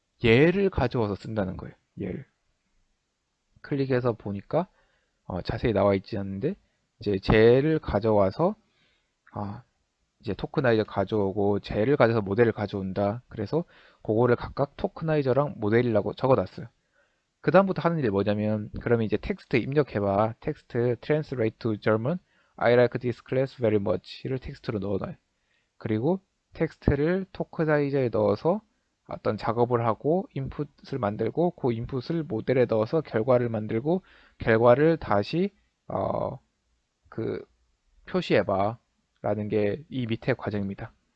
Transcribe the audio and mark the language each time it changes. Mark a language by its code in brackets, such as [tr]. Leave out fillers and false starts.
[ko] 얘를 가져와서 쓴다는 거예요. 얘를 클릭해서 보니까 자세히 나와 있지 않는데 이제 쟤를 가져와서 이제 토크나이저 가져오고 쟤를 가져서 모델을 가져온다. 그래서 그거를 각각 토크나이저랑 모델이라고 적어놨어요. 그 다음부터 하는 일이 뭐냐면 그러면 이제 텍스트 입력해봐. 텍스트 [en] translate to German I like this class very much [ko] 를 텍스트로 넣어놔요. 그리고 텍스트를 토크나이저에 넣어서 어떤 작업을 하고 인풋을 만들고 그 인풋을 모델에 넣어서 결과를 만들고 결과를 다시 그 표시해봐 라는 게 이 밑에 과정입니다.